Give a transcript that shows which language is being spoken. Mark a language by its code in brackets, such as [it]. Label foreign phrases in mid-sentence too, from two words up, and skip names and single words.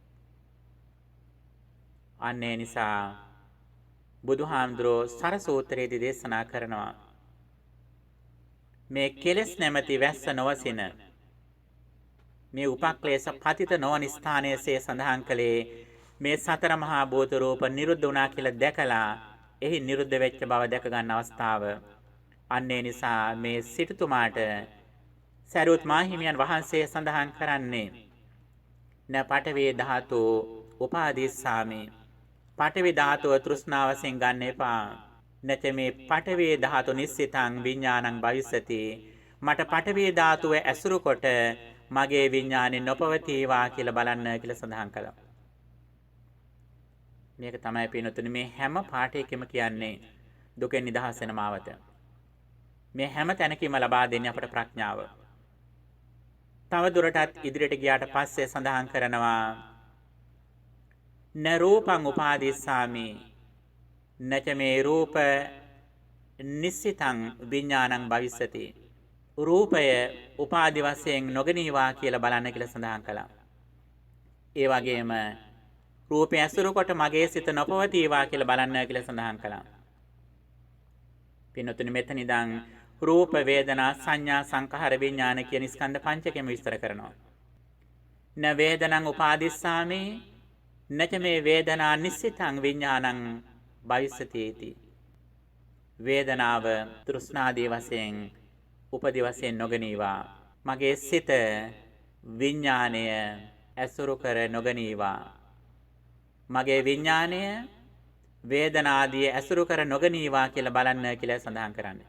[si] අන්න ඒ නිසා බුදුහාමුදුරෝ සර සූත්‍රයේදී දේශනා කරනවා මේ කෙලෙස් නැමැති වැස්ස නොවසින මේ උපක්ලේශ පතිත නොවන ස්ථානයේසේ සඳහන් කළේ මේ සතර මහා භූත රූප නිරුද්ධ වුණා කියලා දැකලා එහි නිරුද්ධ වෙච්ච බව දැක ගන්න අවස්ථාව. අන්න ඒ නිසා මේ සිටුතුමාට සරියුත් මාහිමියන් වහන්සේ සඳහන් කරන්නේ [pi] න පඨවි ධාතු උපාදීස්සාමි. [si] පඨවි ධාතුව තෘෂ්ණාවසෙන් ගන්න එපා. [pi] නැත මේ පඨවි ධාතු නිස්සිතං විඥානං භවිස්සති. [si] මට පඨවි ධාතුව ඇසුරු කොට මගේ විඥානේ නොපවතිවා කියලා බලන්න කියලා සඳහන් කළා. මේක තමයි පින්නතුනි මේ හැම පාඨයකම කියන්නේ දුකෙන් නිදහස් වෙන මාවත. මේ හැම තැනකම ලබා දෙන්නේ අපට ප්‍රඥාව. තව දුරටත් ඉදිරියට ගියාට පස්සේ සඳහන් කරනවා [pi] න රූපං උපාදිස්සාමි නච මේ රූප නිස්සිතං විඥානං භවිස්සති. [si] රූපය උපාදි වශයෙන් නොගනීවා කියලා බලන්න කියලා සඳහන් කළා. ඒ වගේම රූපය ඇසුරු කොට මගේ සිත නොපවතිවා කියලා බලන්න කියලා සඳහන් කළා. පින්නතුනි මෙතන ඉඳන් රූප වේදනා සංඥා සංඛාර විඥාන කියන ස්කන්ධ පංචකයම විස්තර කරනවා. [pi] න වේදනං උපාදිස්සාමි නච මේ වේදනා නිස්සිතං විඥානං භවිස්සති. [si] වේදනාව තෘෂ්ණාදී වශයෙන් උපදි වශයෙන් නොගනීවා. මගේ සිත විඥාණය ඇසුරු කර නොගනීවා. මගේ විඥාණය වේදනාදී ඇසුරු කර නොගනීවා කියලා බලන්න කියලා සඳහන් කරන්නේ.